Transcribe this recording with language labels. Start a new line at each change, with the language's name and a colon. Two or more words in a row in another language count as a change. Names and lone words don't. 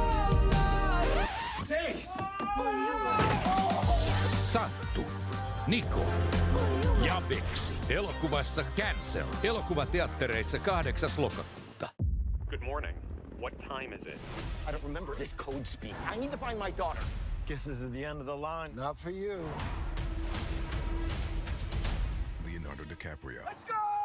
Finnish: Santtu, Niko ja Beksi. Elokuvassa Cancel. Elokuvateattereissa 8. lokakuuta.
English: Good morning. morning. What time is it? I don't remember this code speak. I need to find my daughter. Guess this is the end of the line. Not for you. Leonardo DiCaprio. Let's go!